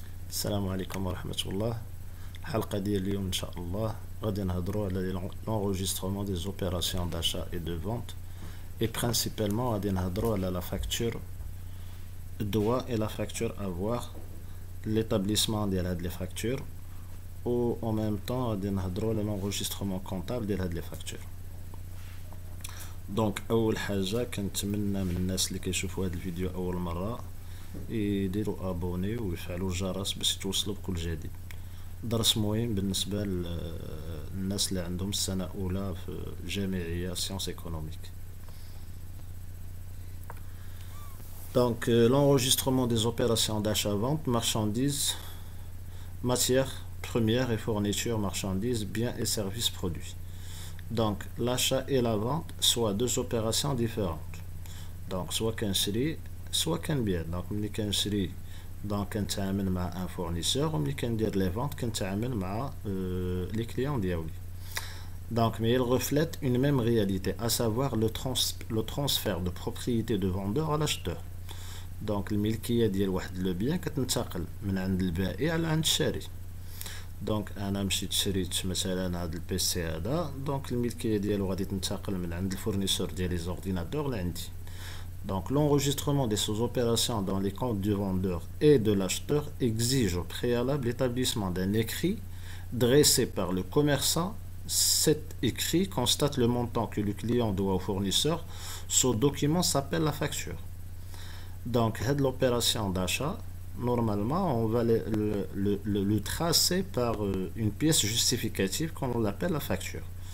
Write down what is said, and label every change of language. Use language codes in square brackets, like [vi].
[ar] السلام عليكم ورحمة الله. الحلقة ديال اليوم إن شاء الله غادي نهضروا على [fr] l'enregistrement des opérations d'achat et de vente et principalement غادي نهضروا على la facture doit et la facture avoir, l'établissement [ar] ديال [fr] هاد les factures ou en même temps [ar] غادي نهضروا على [fr] l'enregistrement comptable ديال هاد les factures. [ar] دونك أول حاجة كنتمنى من الناس اللي كيشوفوا هاد الفيديو أول مرة يديروا ابوني ويفعلوا الجرس باش يتوصلوا بكل جديد. درس مهم بالنسبه للناس اللي عندهم السنه اولى في جامعيه سيونس ايكونوميك. [fr] Donc l'enregistrement des opérations d'achat-vente, marchandises, matières premières et fournitures, marchandises, biens et services produits. Donc l'achat et la vente soit deux opérations différentes. Donc soit [ar] كنشري [fr] soit [ar] كنبيع. دونك ملي كنشري دونك كنتعامل مع ان فورنيسور وملي كندير لي فونت كنتعامل مع لي كليون ديالي. [fr] Donc mais il reflète une même réalité, à savoir le transfert de propriété de vendeur à l'acheteur. Donc [ar] الملكيه ديال واحد لو بيان كتنتقل من عند البائع على عند الشاري. دونك انا مشيت شريت مثلا هذا البيسي هذا، دونك الملكيه ديالو غادي تنتقل من عند الفورنيسور ديال لي زورديناتور لعندي. [fr] Donc l'enregistrement de ces opérations dans les comptes du vendeur et de l'acheteur exige au préalable l'établissement d'un écrit dressé par le commerçant. Cet écrit constate le montant que le client doit au fournisseur. Ce document s'appelle la facture. Donc l'opération d'achat, normalement on va le tracer par une pièce justificative qu'on appelle la facture.